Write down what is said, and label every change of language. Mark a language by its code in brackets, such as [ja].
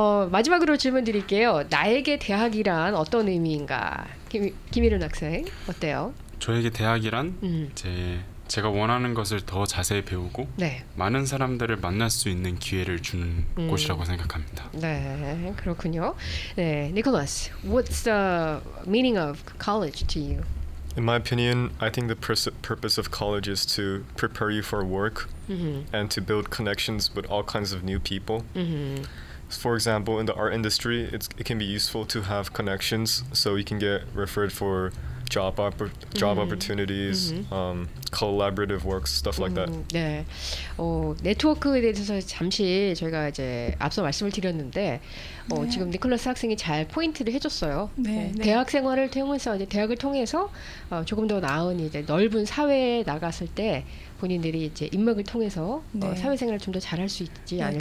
[ko] 마지막으로 질문 드릴게요. 나에게 대학이란 어떤 의미인가? 김일훈 학생 어때요? 저에게 대학이란 제가 원하는 것을 더 자세히 배우고 많은 사람들을 만날 수 있는 기회를 주는 곳이라고 생각합니다. 네, 그렇군요. 네, [en] Nicholas, what's the meaning of college to you? In my opinion, I think the purpose of college is to prepare you for work and to build connections with all kinds of new people. For example, in the art industry, it can be useful to have connections so you can get referred for job opportunities, collaborative works, stuff like that. [ko] 네, 네트워크에 대해서 잠시 저희가 이제 앞서 말씀을 드렸는데 지금 니콜라스 학생이 잘 포인트를 해줬어요. 대학 생활을 통해서 이제 대학을 통해서 조금 더 나은 이제 넓은 사회에 나갔을 때 본인들이 이제 인맥을 통해서 사회생활을 좀 더 잘할 수 있지 않을까.